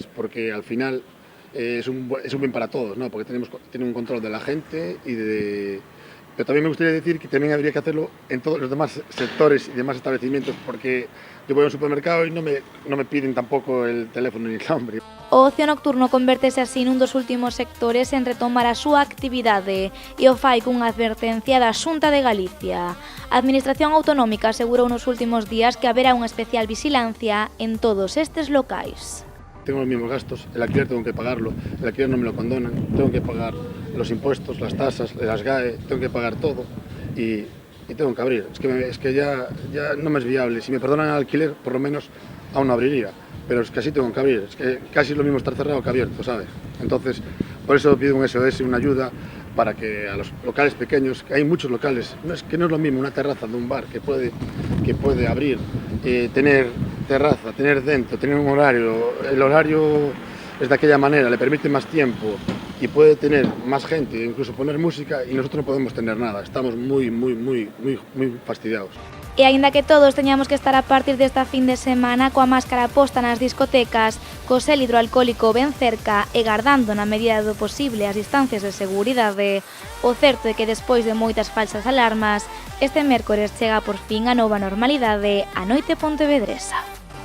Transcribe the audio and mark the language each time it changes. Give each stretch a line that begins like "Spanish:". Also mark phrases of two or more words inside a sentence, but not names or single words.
Spanish: Porque al final es un bien para todos, ¿no? Porque tenemos un control de la gente Pero también me gustaría decir que también habría que hacerlo en todos los demás sectores y demás establecimientos, porque yo voy a un supermercado y no me piden tampoco el teléfono ni el nombre.
Galician: O ocio nocturno convértese así nun dos últimos sectores en retomar a súa actividade e o fai cunha advertencia da Xunta de Galicia. A Administración Autonómica asegurou nos últimos días que haberá unha especial vixilancia en todos estes locais.
Spanish: Tengo los mismos gastos, el alquiler tengo que pagarlo, el alquiler no me lo condonan, tengo que pagar los impuestos, las tasas, las GAE, tengo que pagar todo y tengo que abrir. Es que ya no me es viable. Si me perdonan el alquiler, por lo menos aún no abriría, pero es que así tengo que abrir. Es que casi es lo mismo estar cerrado que abierto, ¿sabes? Entonces, por eso pido un SOS, una ayuda para que a los locales pequeños, que hay muchos locales, no es lo mismo una terraza de un bar que puede abrir, tener terraza, tener dentro, tener un horario. El horario es de aquella manera, le permite más tiempo y puede tener más gente, incluso poner música, y nosotros no podemos tener nada. Estamos muy fastidiados.
Galician: E aínda que todos teñamos que estar a partir desta fin de semana coa máscara posta nas discotecas, co xel hidroalcohólico ben cerca e gardando na medida do posible as distancias de seguridade, o certo é que despois de moitas falsas alarmas, este mércores chega por fin a nova normalidade a noite pontevedresa.